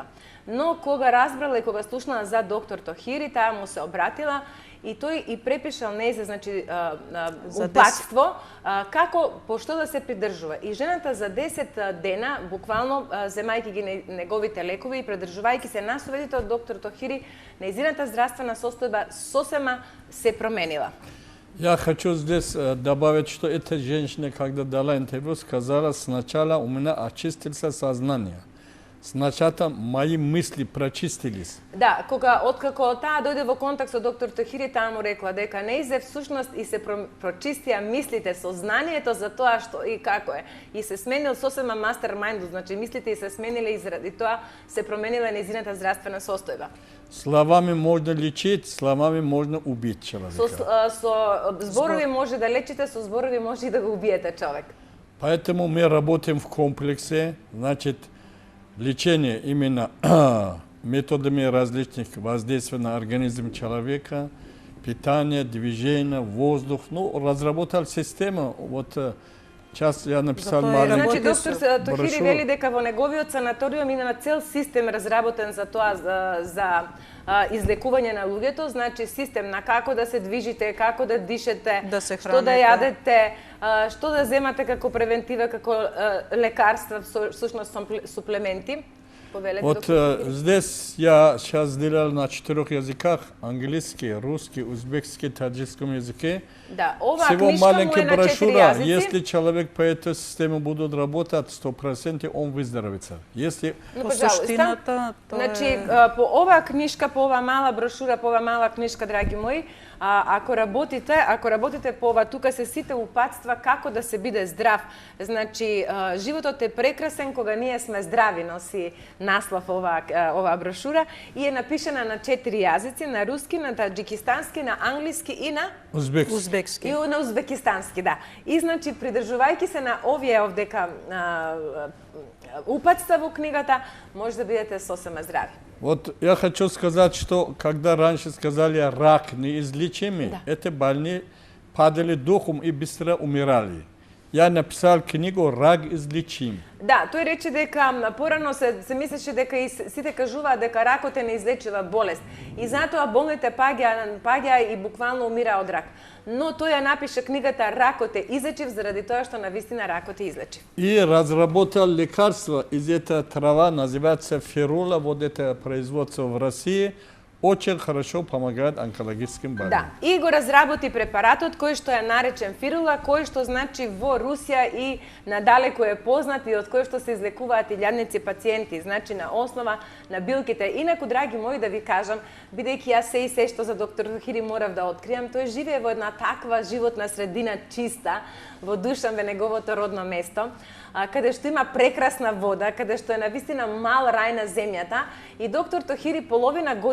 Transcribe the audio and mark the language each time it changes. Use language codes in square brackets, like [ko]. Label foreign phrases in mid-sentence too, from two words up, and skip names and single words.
[mk] Но кога разбрала и кога слушнала за доктор Тохири, таа му се обратила и тој и препишал нејзе, значи, упатство, како, по што да се придржува. И жената за 10 дена, буквално, земајќи ги неговите лекови и придржувајќи се на советите од доктор Тохири, нејзината здравствена состојба сосема се променила. [ru] Я хочу здесь добавить, что эта женщина, когда дала интервью, сказала, сначала у меня очистилось сознание. Сначала мои мысли прочистились. [mk] Да, откако таа дојде во контакт со доктор Тохири, таа му рекла дека нејзе всушност и се прочистија мислите, сознанието за тоа што и како е. И се сменил сосема мастермајнд, значи мислите и се смениле и заради тоа се променила нејзината здравствена состојба. [ru] Словами можно лечить, словами можно убить человека. [mk] Со зборови може да лечите, со зборови може и да го убиете човек. [ru] Поэтому мы работаем в комплексе, значит, лечение именно методами различных воздействий на организм человека, питание, движение, воздух. Ну, разработал систему. Вот сейчас я написал маленький [mk] Значи, доктор Тохири вели дека во неговиот санаториум има цел систем разработен за тоа, за излекување на луѓето, значи систем на како да се движите, како да дишете, што да јадете, што да земате како превентива, како лекарства, всушност суплементи. [ru] Вот здесь я сейчас делал на 4 языках: английский, русский, узбекский, таджикском языке. [mk] Да, ова [ru] всего маленькая [mk] на 4 [ru] брошюра. [mk] языци. [ru] Если человек по этой системе будет работать, 100% он выздоровится. Если [mk] по суштината, значи по оваа книжка, по оваа мала брошура, по оваа мала книжка, драги мои, ако работите по ова, тука се сите упатства како да се биде здрав. Значи, животот е прекрасен кога ние сме здрави, носи наслов оваа брошура и е напишана на 4 јазици, на руски, на таджикистански, на англиски и на узбекски. И на узбекистански, да. И значи, придржувајќи се на овие овдека упатства во книгата, може да бидете сосема здрави. [ru] Вот я хочу сказать, что когда раньше сказали рак неизлечимый, да, это больные падали духом и быстро умирали. Я написал книгу «Рак излечим». [mk] Да, тој рече дека порано се мислеше дека и сите кажуваат дека ракот е неизлечива болест. И затоа болните паѓаа и буквално умира од рак. Но тој ја напише книгата «Ракот е излечив» заради тоа што навистина ракот е излечив. [ru] И разработал лекарство из этой трава, называется ферула, вот это производство в России. очень хорошо помогает онкологическим [mk] Да, [ru] больным. [mk] и го разработи препаратот кој што е наречен Фирула, кој што значи во Русија и надалеку е познат и од кој што се излекуваат илјадници пациенти, значи на основа на билките. Инаку, драги мои, да ви кажам, бидејќи јас се и се што за доктор Тохири морав да откријам, тој живее во една таква животна средина чиста, во Душанбе, неговото родно место, каде што има прекрасна вода, каде што е навистина мал рај на земјата, и доктор Тохири половина